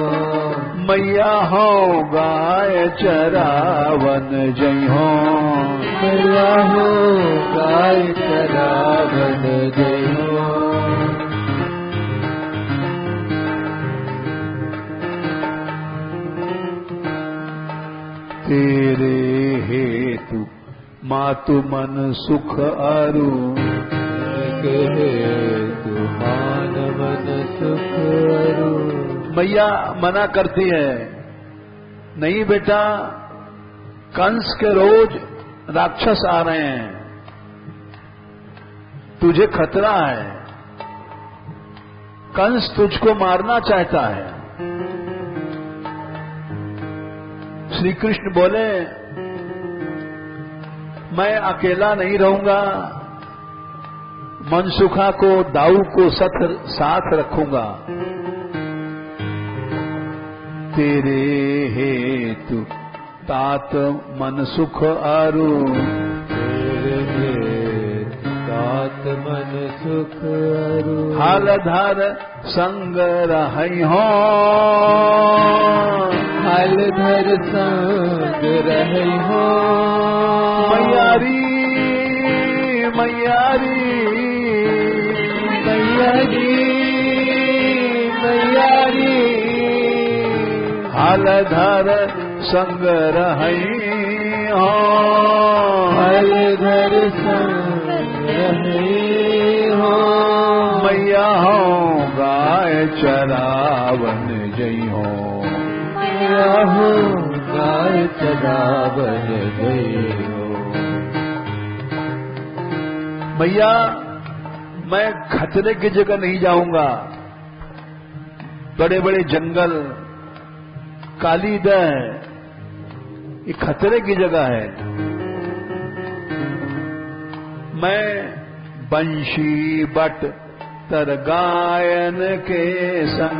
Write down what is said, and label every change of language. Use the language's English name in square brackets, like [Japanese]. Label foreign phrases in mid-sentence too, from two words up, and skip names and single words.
[Braj] मैया हो गाय चरावन जई हो, मैया हो गाय चरावन जई हो। तेरे हेतु मातु मन सुख अरु, हेतु मान मन सुख अरु। [Hindi] मैया मना करती है, नहीं बेटा, कंस के रोज राक्षस आ रहे हैं, तुझे खतरा है, कंस तुझको मारना चाहता है। श्री कृष्ण बोले, मैं अकेला नहीं रहूंगा, मनसुखा को दाऊ को साथ रखूंगा। [Braj] तेरे हेतु तात मन सुख अरु, तेरे हेतु तात आत्मन सुख अरु हालधर संग रहई हो हालधर संग रहई हो मैयारी मैयारी मैयारी मैयारी हालधर संग रहई हो हालधर संग रहई हो मैया हो गाय चरावन जई हो मैया हो गाय चरावन जई हो [Hindi] मैया मैं खतरे की जगह नहीं जाऊंगा। बड़े बड़े जंगल काली दह ये खतरे की जगह है। [Braj] मैं बंशी बट तर गायन के संग